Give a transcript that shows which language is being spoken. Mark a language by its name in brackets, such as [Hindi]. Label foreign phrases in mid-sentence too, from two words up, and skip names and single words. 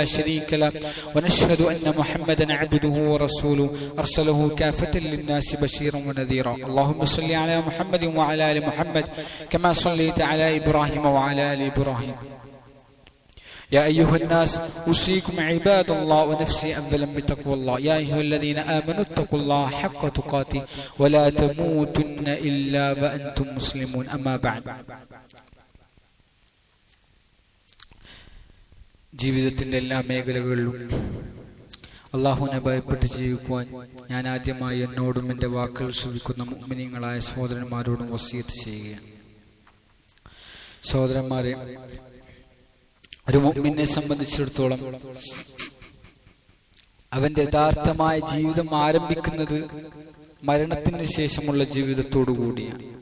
[Arabic] شريك له ونشهد أن محمدا عبده ورسوله أرسله كافة للناس بشيرا ونذيرا اللهم صل على محمد وعلى آل محمد كما صليت على إبراهيم وعلى آل إبراهيم يا أيها الناس أوصيكم عباد الله ونفسي أولا بتقوى الله يا أيها الذين آمنوا اتقوا الله حق تقاته ولا تموتن إلا وأنتم مسلمون أما بعد. [Malayalam] ജീവിതത്തിന്റെ എല്ലാ മേഖലകളിലും അല്ലാഹുവിനെ ഭയപ്പെട്ട് ജീവിക്കുവാൻ ഞാൻ ആദ്യമായി എന്നോടും എൻ്റെ വാക്കുകൾ ശ്രവിക്കുന്ന മുഅ്മിനീങ്ങളായ സഹോദരന്മാരോടും വസിയത്ത് ചെയ്യുകയാണ്. സഹോദരന്മാരെ, ഒരു മുഅ്മിനെ സംബന്ധിച്ചിടത്തോളം അവന്റെ യഥാർത്ഥമായ ജീവിതം ആരംഭിക്കുന്നത് മരണത്തിന് ശേഷമുള്ള ജീവിതത്തോടു കൂടിയാണ്.